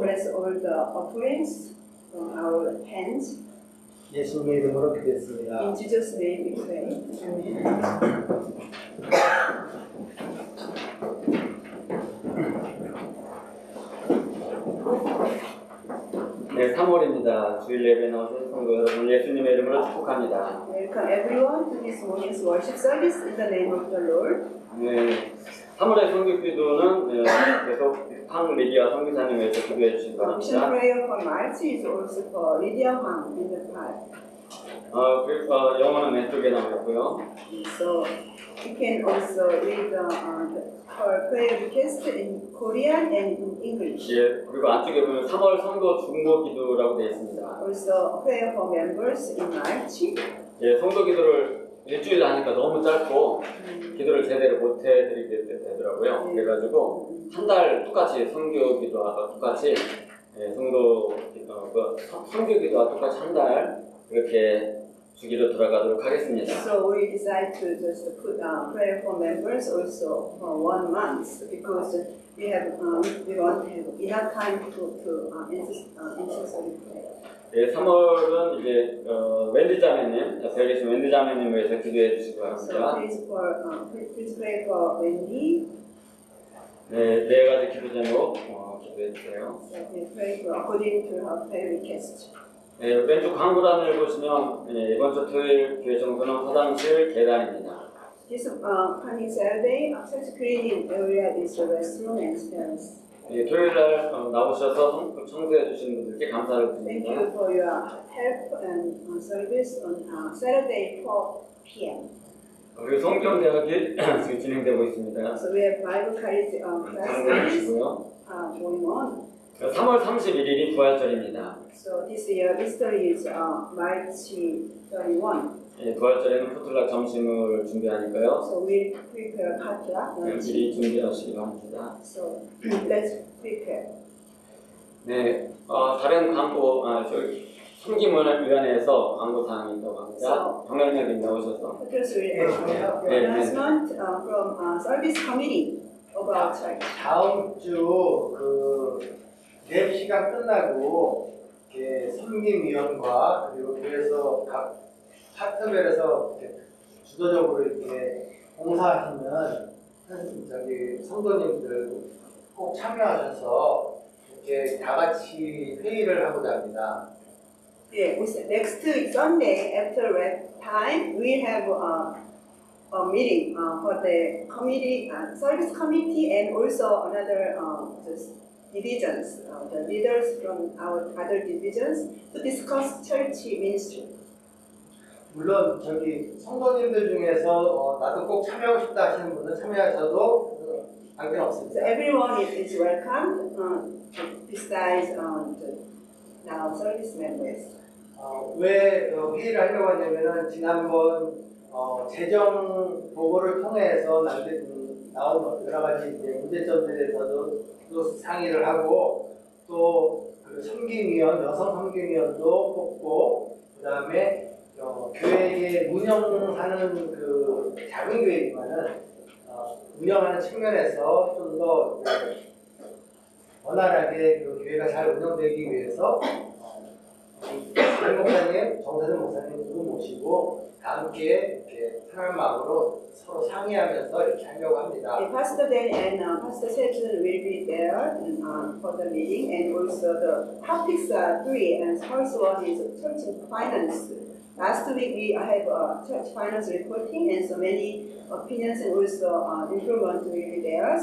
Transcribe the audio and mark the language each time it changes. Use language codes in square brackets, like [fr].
[en] Bless all the offerings from our hands. [ko] 예수님의 이름으로 기도했습니다. [en] In Jesus' name we pray. Amen. [ko] 네, 3월입니다. 주일 예배 나오신 성도 여러분, 예수님의 이름으로 축복합니다. [en] Welcome everyone to this morning's worship service in the name of the Lord. [ko] 네, 3월의 성교 기도는 계속 황 리디아 선교사님에서 기도해 주신 [en] Mission [ko] 바랍니다. [en] prayer for March is also for Lydia Hwang in Nepal. [ko] 영어는 왼쪽에 나와 있고요. [en] So you can also read her prayer request in Korean and in English. [ko] 예, 그리고 안쪽에 보면 3월 성도 중보 기도라고 되어 있습니다. [en] Also prayer for members in March. [ko] 예, 성도 기도를 일주일 하니까 너무 짧고 기도를 제대로 못 해드리게 되더라고요. 그래가지고 한 달 똑같이 성교 기도와 똑같이 성도 성교 기도와 똑같이 한 달 이렇게 주기로 돌아가도록 하겠습니다. [en] So we decide to just put prayer for members also for 1 month because we want to have enough time to intercessory prayer. [ko] 네, 3월은 이제 웬디 자매님, 옆에 계신 웬디 자매님 위해서 기도해 주시기 바랍니다. [en] So please pray for Wendy. [ko] 네, 네 가지 기도 제목 기도해 주세요. [en] So we pray for according to her prayer request. [ko] 네, 왼쪽 광고란을 보시면 이번 주 토요일 교회 정도는 화장실 계단입니다. [en] This coming Saturday, church cleaning area is the restroom and stairs. [ko] 네, 토요일 날 나오셔서 청소해 주신 분들께 감사를 [en] Thank [ko] 드립니다. [en] you for your help and service on Saturday 4 p.m. [ko] 그리고 성경 대학이 지금 진행되고 있습니다. [en] So we have Bible college [ko] 참고해 [en] classes [ko] 주시고요. [en] going on. [ko] 3월 31일이 부활절입니다. [en] So this year Easter is March 31. [ko] 예, 부활절에는 포틀락 점심을 준비하니까요. [en] So we prepare potluck lunch. [ko] 미리 준비하시기 바랍니다. [en] So let's prepare. [ko] 네, 다른 광고, 섬김위원회에서 광고 사항이 있다고 합니다. 병렬님이 나오셔서. [en] Because we announcement from service committee about church. [ko] 다음 주 예배 시간 끝나고 이렇게 섬김위원과 그리고 교회에서 각 파트별에서 주도적으로 이렇게 봉사하시는 성도님들 꼭 참여하셔서 이렇게 다 같이 회의를 하고자 합니다. [en] Yeah, next Sunday after rest time we have a meeting for the committee, service committee, and also another divisions, the leaders from our other divisions to discuss church ministry. [ko] 물론 성도님들 중에서 나도 꼭 참여하고 싶다 하시는 분은 참여하셔도 관계는 [en] So [ko] 없습니다. [en] everyone is welcome besides our service members. [ko] 왜 회의를 하려고 하냐면은 지난번 재정 보고를 통해서 나온 여러 가지 문제점들에 대해서도 또 상의를 하고 또 섬김위원, 여성 섬김위원도 뽑고 그다음에 교회에 운영하는 작은 교회지만은 운영하는 측면에서 좀 더 원활하게 교회가 잘 운영되기 위해서 정 목사님, 정사진 목사님 두 분 모시고 다 함께 이렇게 편한 마음으로 서로 상의하면서 이렇게 하려고 합니다. [en] Okay, Pastor Dan and Pastor Sejun will be there for the meeting, and also the topics are 3, and first one is church finance. Last week we have church finance reporting, and so many opinions and also improvement will be there.